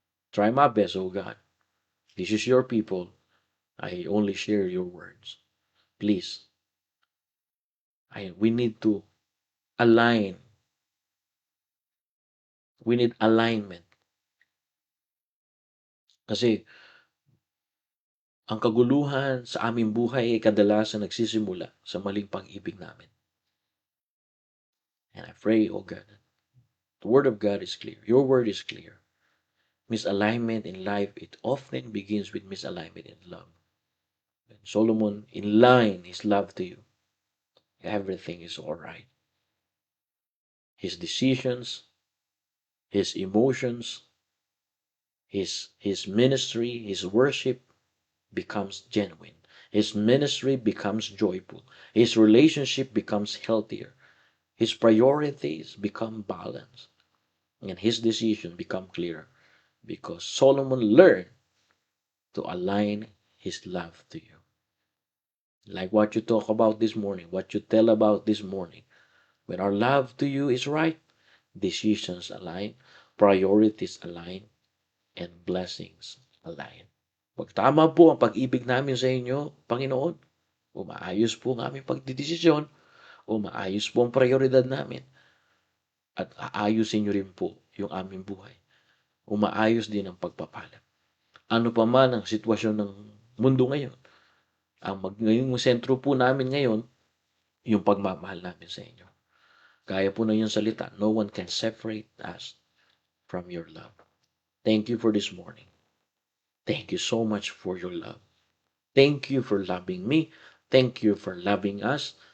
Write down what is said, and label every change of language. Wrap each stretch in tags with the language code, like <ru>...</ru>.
<en>Try my best, oh God. This is your people. I only share your words. Please. We need to align. We need alignment</en> <tl>Kasi ang kaguluhan sa aming buhay ay kadalasan nagsisimula sa maling pag-ibig namin.</tl> <en>And I pray, oh God, the Word of God is clear. Your Word is clear. Misalignment in life, it often begins with misalignment in love. When Solomon in line his love to you, everything is all right. His decisions, his emotions, his ministry, his worship becomes genuine. His ministry becomes joyful. His relationship becomes healthier. His priorities become balanced. And his decisions become clearer. Because Solomon learned to align his love to you. Like what you talk about this morning, what you tell about this morning. When our love to you is right, decisions align, priorities align, and blessings align.</en> <tl>Pag tama po ang pag-ibig namin sa inyo, Panginoon, umaayos po ang aming pagdidesisyon, umaayos po ang prioridad namin, at aayusin nyo rin po yung aming buhay. Umaayos din ang pagpapala. Ano pa man ang sitwasyon ng mundo ngayon, ngayong sentro po namin ngayon, yung pagmamahal namin sa inyo. Kaya po na yung salita,</tl> <en>no one can separate us from your love. Thank you for this morning. Thank you so much for your love. Thank you for loving me. Thank you for loving us.</en>